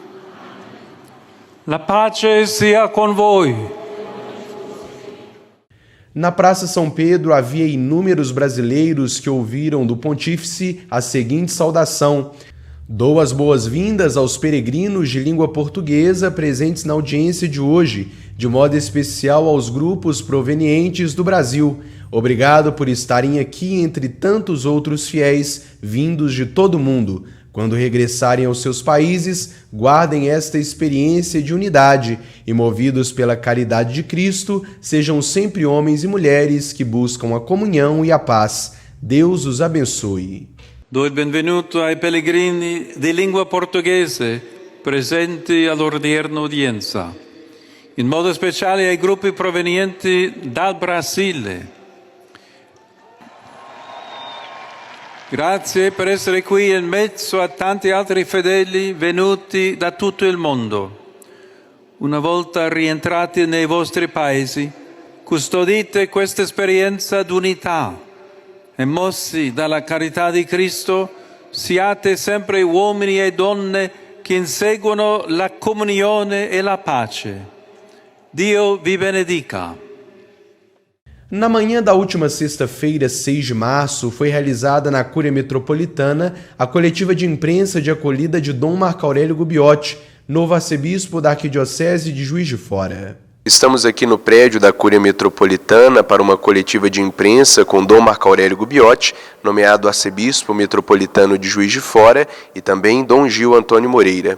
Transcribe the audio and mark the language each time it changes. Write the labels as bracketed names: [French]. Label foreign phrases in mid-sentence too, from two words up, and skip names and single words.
[Italian] La pace sia con voi. [Portuguese] Na Praça São Pedro havia inúmeros brasileiros que ouviram do pontífice a seguinte saudação: dou as boas-vindas aos peregrinos de língua portuguesa presentes na audiência de hoje, de modo especial aos grupos provenientes do Brasil. Obrigado por estarem aqui entre tantos outros fiéis vindos de todo o mundo. Quando regressarem aos seus países, guardem esta experiência de unidade e, movidos pela caridade de Cristo, sejam sempre homens e mulheres que buscam a comunhão e a paz. Deus os abençoe. [Italian] Do il benvenuto ai pellegrini di lingua portoghese presenti all'odierna udienza, in modo speciale ai gruppi provenienti dal Brasile. Grazie per essere qui in mezzo a tanti altri fedeli venuti da tutto il mondo. Una volta rientrati nei vostri paesi, custodite questa esperienza d'unità e mossi dalla carità di Cristo, siate sempre uomini e donne che inseguono la comunione e la pace. Dio vi benedica. [Portuguese] Na manhã da última sexta-feira, 6 de março, foi realizada na Cúria Metropolitana a coletiva de imprensa de acolhida de Dom Marco Aurélio Gubbiotti, novo arcebispo da Arquidiocese de Juiz de Fora. Estamos aqui no prédio da Cúria Metropolitana para uma coletiva de imprensa com Dom Marco Aurélio Gubbiotti, nomeado arcebispo metropolitano de Juiz de Fora, e também Dom Gil Antônio Moreira.